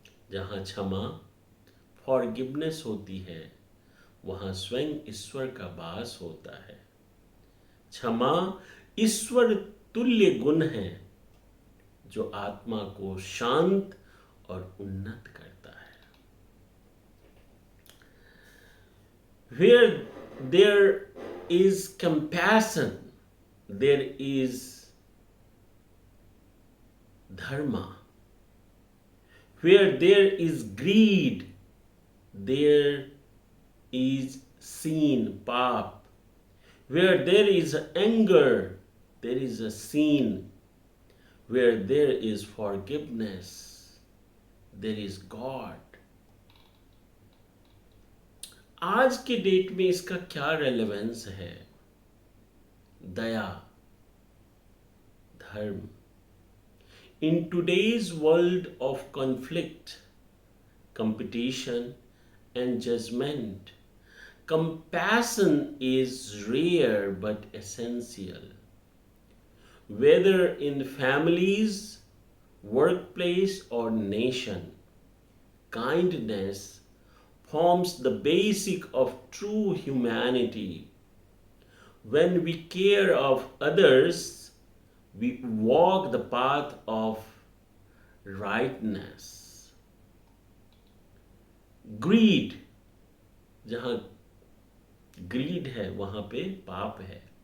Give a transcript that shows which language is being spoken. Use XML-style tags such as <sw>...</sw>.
<hi>जहां क्षमा, फॉरगिवनेस होती है, वहां स्वयं ईश्वर का वास होता है। क्षमा ईश्वर तुल्य गुण है, जो आत्मा को शांत और उन्नत करता है।</hi> <en>Where there is compassion, there is dharma. Where there is greed, there is sin, pap. Where there is anger, there is a sin. Where there is forgiveness, there is God.</en> <hi>आज के डेट में इसका क्या relevance है? दया, धर्म।</hi> <en>In today's world of conflict, competition, and judgment, compassion is rare but essential. Whether in families, workplace, or nation, kindness forms the basic of true humanity. When we care of others, we walk the path of rightness.</en> <hi>Greed, जहां grid है वहां पे पाप है।</hi>